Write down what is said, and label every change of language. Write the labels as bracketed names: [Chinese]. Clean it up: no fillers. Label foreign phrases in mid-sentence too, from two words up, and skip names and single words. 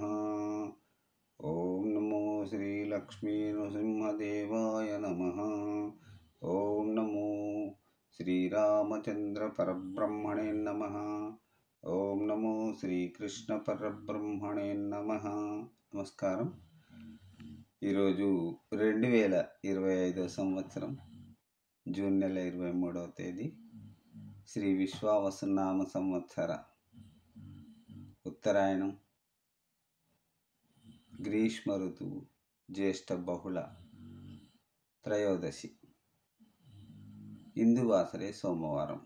[Sanskrit] ओम नमो श्री लक्ष्मी नृसिंहदेवाय नमः। ओम नमो श्री रामचंद्र परब्रह्मणे नमः। ओम नमो श्री कृष्ण परब्रह्मणे नमः। [Telugu] నమస్కారం। ఈరోజు 2025 సంవత్సరం జూన్ నెల 23వ తేదీ శ్రీ విశ్వావసునామ సంవత్సర ఉత్తరాయణం, గ్రీష్మ ఋతువు, జ్యేష్ఠ బహుళ త్రయోదశి, ఇందువాసరే సోమవారం.